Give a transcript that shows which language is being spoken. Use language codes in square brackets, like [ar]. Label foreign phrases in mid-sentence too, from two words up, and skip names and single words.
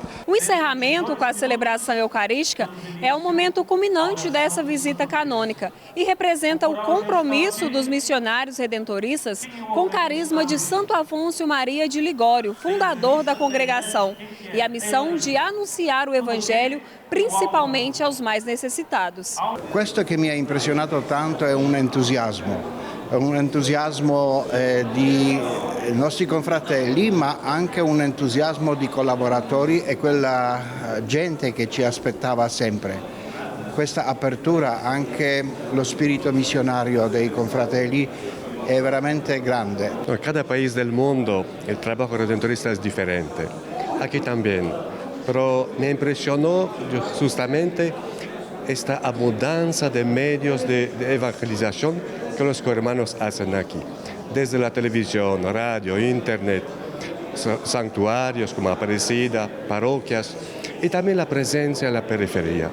[pt] O encerramento com a celebração eucarística é o momento culminante dessa visita canônica e representa o compromisso dos missionários redentoristas com o carisma de Santo Afonso Maria de Ligório, fundador da congregação, e a missão de anunciar o evangelho principalmente aos mais necessitados. [it] Questo che mi ha impressionato tanto è un entusiasmo di nostri confratelli, ma anche un entusiasmo di collaboratori e quella gente che ci aspettava sempre. Questa apertura, anche lo spirito missionario dei confratelli è veramente grande. [es] En cada país del mundo el trabajo redentorista es diferente, aquí también, pero me impresionó justamente esta abundancia de medios de evangelización que los hermanos hacen aquí, desde la televisión, radio, internet, santuarios como Aparecida, parroquias y también la presencia en la periferia.